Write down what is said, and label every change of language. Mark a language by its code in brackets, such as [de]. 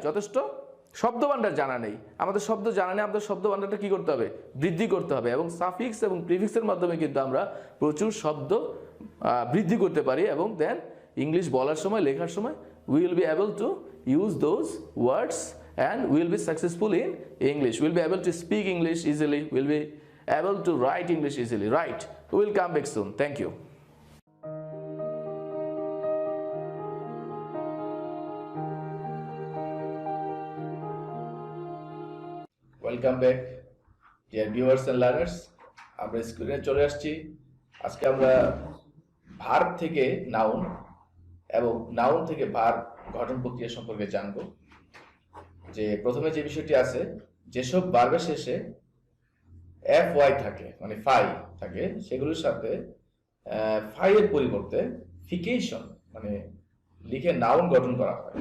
[bn] যথেষ্ট শব্দভাণ্ডার জানা নেই। আমাদের শব্দ জানা নেই, আমাদের শব্দভাণ্ডারটা কি করতে হবে? বৃদ্ধি করতে হবে। এবং সাফিক্স এবং প্রিফিক্সের মাধ্যমে কিন্তু আমরা প্রচুর শব্দ বৃদ্ধি করতে পারি, এবং দেন ইংলিশ বলার সময়, লেখার সময় [en] we will be able to use those words and we will be successful in English. We will be able to speak English easily. We will be able to write English easily. Right? We will come back soon. Thank you. Welcome back, dear viewers and learners. [bn] আমরা স্ক্রিনে চলে আসছি। আজকে আমরা verb থেকে noun এবং noun থেকে verb গঠন প্রক্রিয়া সম্পর্কে জানব। যে প্রথমে যে বিষয়টি আছে, যেসব ভার্বের শেষে FY থাকে, মানে ফাই থাকে, সেগুলোর সাথে ফাইয়ের পরিবর্তে ফিকেশন মানে লিখে নাউন গঠন করা হয়।